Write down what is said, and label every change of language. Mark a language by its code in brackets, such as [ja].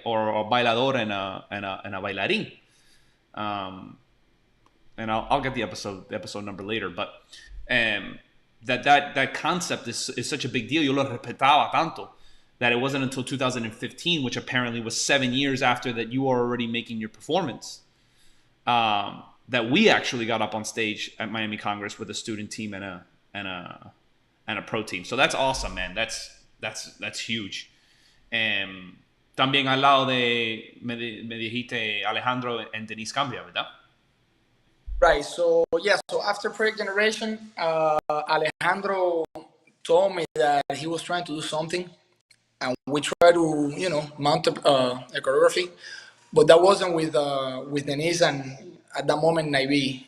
[en] Or a bailador and a bailarín. Um, and I'll get the episode number later, but um, that concept is such a big deal. [es] Yo lo respetaba tanto [en] that it wasn't until 2015, which apparently was 7 years after that you were already making your performance, that we actually got up on stage at Miami Congress with a student team and a and a pro team. So that's awesome, man. That's huge. [es] También al lado de me dijiste Alejandro and Denise Cambria, ¿verdad? [en] Right. So yeah. So after Project Generation, Alejandro told me that he was trying to do something, and we tried to mount a choreography, but that wasn't with Denise and at that moment Naive.